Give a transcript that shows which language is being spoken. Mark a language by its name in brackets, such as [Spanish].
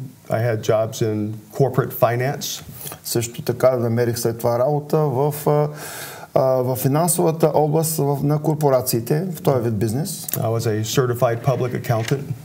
[English] I had jobs in corporate finance. [Bulgarian] Също така намерих след това работа в финансовата област на корпорациите, в този вид бизнес. [English] I was a certified public accountant.